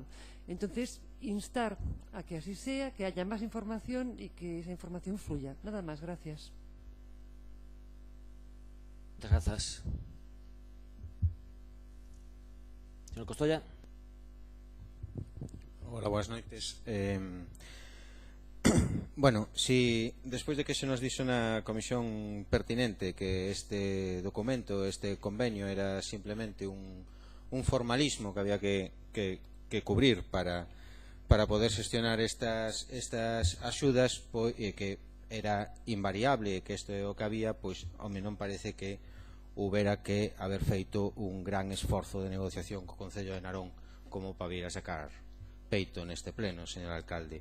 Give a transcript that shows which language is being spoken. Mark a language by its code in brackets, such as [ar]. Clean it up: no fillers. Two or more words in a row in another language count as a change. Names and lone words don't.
[es] Entonces, instar a que así sea, que haya más información y que esa información fluya. Nada más, gracias. Muchas gracias. Señor Costoya. [gl] Hola, buenas noites. Bueno, si despois de que se nos dixo na comisión pertinente que este documento, este convenio era simplemente un formalismo que había que cubrir para poder xestionar estas axudas, e que era invariable, que isto é o que había, pois ao menos non parece que houbera que haber feito un gran esforzo de negociación co Concello de Narón como para vir a sacar peito neste pleno, señor alcalde.